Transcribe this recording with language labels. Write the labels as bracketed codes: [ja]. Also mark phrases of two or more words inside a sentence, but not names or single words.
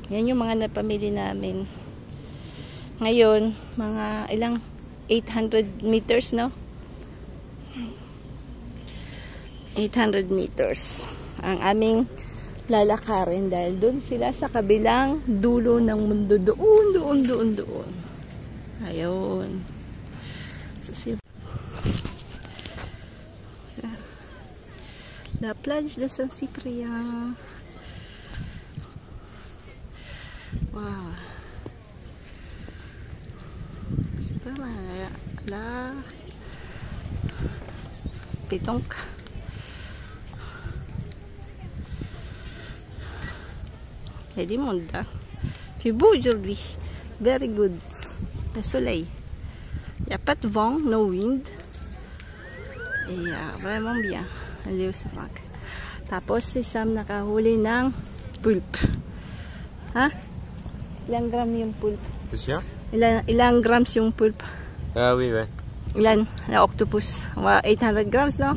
[tl] Yan yung mga napamili namin. Ngayon, mga ilang 800 meters, no? 800 meters ang aming lalakarin dahil doon sila sa kabilang dulo ng mundo, doon. Ayun. So, [fr] La plage de San Cipriano. [en] Wow. [fr] Tama la pétanque. Il y a du monde là. C'est beau aujourd'hui. [en] Very good. [fr] Le soleil. Il n'y a pas de vent, [en] no wind. [fr] Et vraiment bien. [tl] Aliw sa rock. Tapos si Sam nakahuli ng pulp. Ha? Ilang gram yung pulp? Ilang grams yung pulp? [fr] Oui, ouais. [tl] Ilan? Na octopus. 800 grams, no?